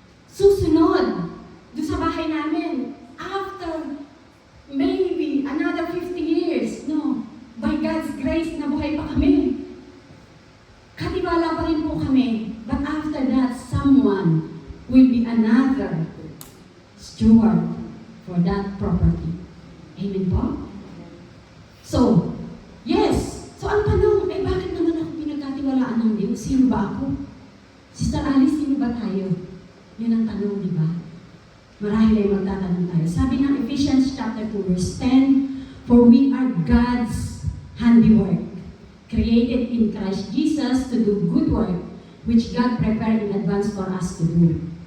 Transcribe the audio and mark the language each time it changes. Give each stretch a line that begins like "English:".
Filipino: Susunod, doon sa bahay namin,
English: after maybe another 50 years,
Filipino: no,
English: by God's grace,
Filipino: nabuhay pa kami. Katiwala pa rin po kami.
English: But after that, someone will be another steward for that property.
Filipino: Amen po? So, yes. So, ang tanong, bakit naman ako pinagkatiwalaan ng Diyos? Sino ba ako? Sister Alice, sino ba tayo? Yun ang tanong, di ba? Marahil ay magtatanong tayo. Sabi ng
English: Ephesians chapter 2, verse 10, for we are God's handiwork, created in Christ Jesus to do good work, which God prepared in advance for us to do.